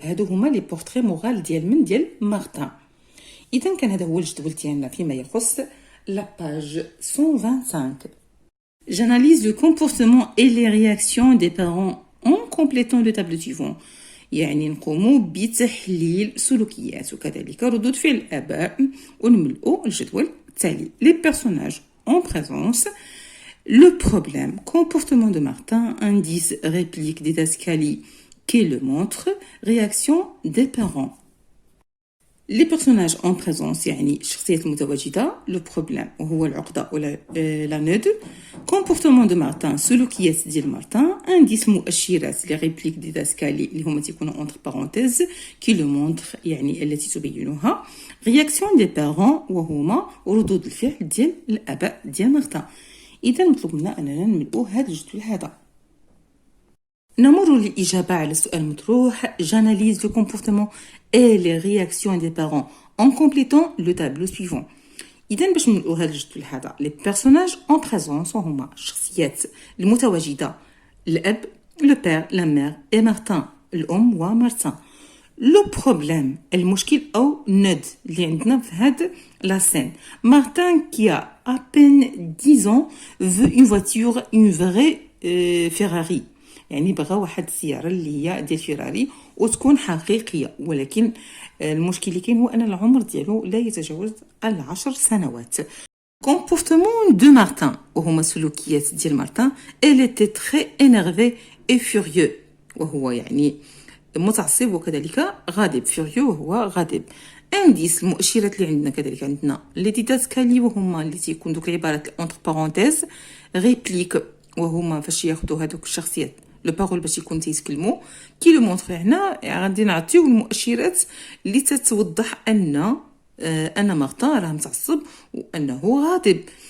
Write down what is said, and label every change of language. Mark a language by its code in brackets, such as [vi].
[ar] هادو هما لي بورتري مورال ديال مارتان. اذا كان هذا هو الجدول ديالنا فيما يخص la page 125. [fr] J'analyse le comportement et les réactions des parents en complétant le tableau suivant. [ar] يعني نقوم بتحليل سلوكيات وكذلك ردود فعل الآباء ونملؤ الجدول التالي. [fr] Les personnages en présence, le problème, comportement de Martin, indice, réplique didascalie qui le montre, réaction des parents. Les personnages en présence [ar] يعني الشخصيات المتواجدة. لو بروبليم وهو العقدة ولا لا نود. كومبورتمون دو مارتان سلوكيات ديال مارتان. انديس مؤشرات لي ريبليك ديداسكالي اللي هما تيكونوا اونتر بارونتيز كي لو مونتر يعني التي تبينها. رياكسيون دي بارون وهما ردود الفعل ديال الاباء ديال مارتان. اذا مطلوب منا اننا نملؤوا هذا الجدول هذا. نمر للإجابة على السؤال المطروح. [fr] J'analyse le comportement et les réactions des parents en complétant le tableau suivant. [ar] إذا باش نملؤوا هذا الجدول هذا [fr] les personnages en présence [ar] هما الشخصيات المتواجدة الأب [fr] le père la mère [ar] et Martin الأم ومارتان. لو بروبليم المشكل أو ند اللي عندنا في هاد لا سين. [fr] مارتان qui a à peine 10 ans veut une voiture une vraie Ferrari. [ar] يعني بغى واحد السيارة اللي هي ديال فيراري وتكون حقيقية، ولكن المشكل اللي كاين هو أن العمر ديالو لا يتجاوز 10 سنوات. [fr] Comportement de Martin [ar] وهما سلوكيات ديال مارتان. [fr] Elle était très énervée et furieux [ar] وهو يعني متعصب وكذلك غاضب. furieux وهو غاضب. انديس المؤشرات اللي عندنا كذلك عندنا لي ديداسكالي وهما اللي تيكون دوك العبارات انتر بارونتيز. ريبليك وهما فاش ياخذوا هذوك الشخصيات لو بارول باش يكون تيتكلموا. كي لو مونطر هنا غادي نعطيو المؤشرات اللي تتوضح ان مارتان راه متعصب وانه غاضب.